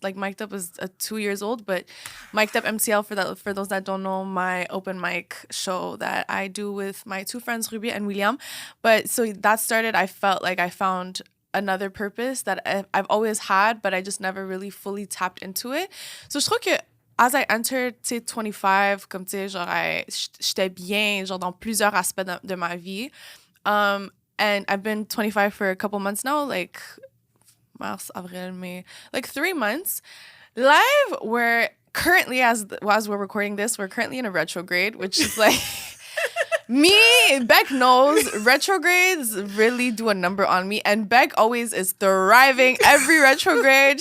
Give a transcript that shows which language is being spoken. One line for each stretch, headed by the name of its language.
English: Like Mic'd Up is 2 years old, but Mic'd Up MCL, for those that don't know, my open mic show that I do with my two friends, Ruby and William. But so that started, I felt like I found another purpose that I've always had, but I just never really fully tapped into it. So
French: je trouve que
English: as I entered,
French: 25, comme tu sais, genre, j'étais bien, genre, dans plusieurs aspects de ma vie.
English: And I've been 25 for a couple months now, like,
French: mars, avril, mai,
English: like 3 months. Live, we're currently, as we're recording this, we're currently in a retrograde, which is like... Me, Beck knows retrogrades really do a number on me, and Beck always is thriving every retrograde.